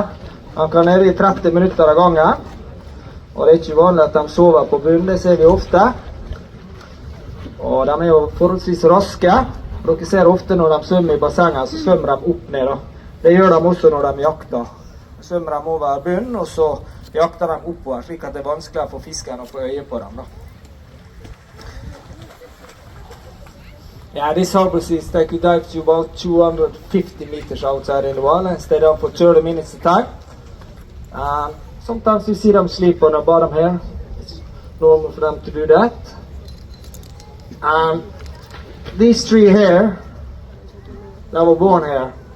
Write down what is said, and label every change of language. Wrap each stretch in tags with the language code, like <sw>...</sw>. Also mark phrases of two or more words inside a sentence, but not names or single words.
<no>Han kan ned i 30 minutter av gangen. Og det er ikke vanlig at de sover på bunnen, det ser vi ofte. Og de er jo forholdsvis raske. Dere ser ofte når de svømmer i bassenget, så svømmer de opp ned da. Det gjør de også når de jakter. Så svømmer de over bunnen, og så jakter de oppover, slik at det er vanskeligere for fisken å få øye på dem da.</no> <en>Yeah, these harbor seals, they could dive to about 250 meters outside in the water and stay down for 30 minutes at a time. Sometimes you see them sleep on the bottom here. It's normal for them to do that. These 3 here, they were born here.</en>